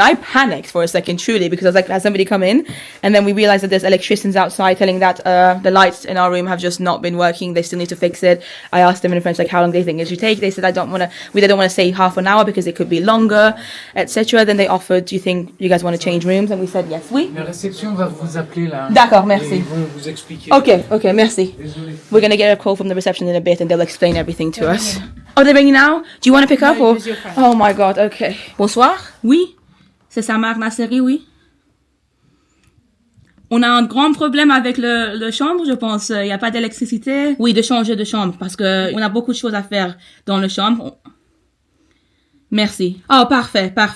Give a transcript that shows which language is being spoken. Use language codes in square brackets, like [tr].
[en] I panicked for a second, truly, because I was like, has somebody come in? And then we realized that there's electricians outside telling that the lights in our room have just not been working. They still need to fix it. I asked them in French, like, how long do they think it should take? They said, they don't want to say half an hour because it could be longer, etc. Then they offered, do you think you guys want to change rooms? And we said, yes, oui. [fr] La réception va vous appeler là. D'accord, merci. Ils vont vous expliquer. Okay, merci. Désolé. [en] We're going to get a call from the reception in a bit and they'll explain everything to us. Oh, they're ringing now? Do you want to pick up or? Oh my god, okay. [fr] Bonsoir. Oui. C'est ça, Marc Nasseri, oui. On a un grand problème avec le chambre, je pense. Il n'y a pas d'électricité. Oui, de changer de chambre parce que on a beaucoup de choses à faire dans le chambre. Merci. Oh, parfait.